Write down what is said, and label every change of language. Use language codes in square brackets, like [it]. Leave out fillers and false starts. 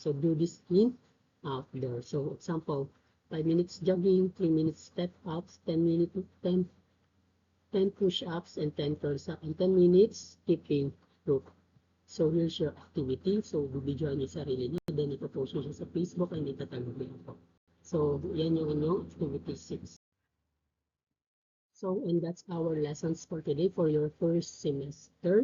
[en] So do this in outdoor. So example, 5 minutes jogging, 3 minutes step ups, 10 push-ups, and 10 curls up, and 10 minutes skipping rope. So here's your activity. [tl] So bibidyoan niyo sarili niyo, then ipopost niyo siya sa Facebook and itatag niyo ako. So yan yung inyong [en] activity 6. So, and that's our lessons for today for your first semester.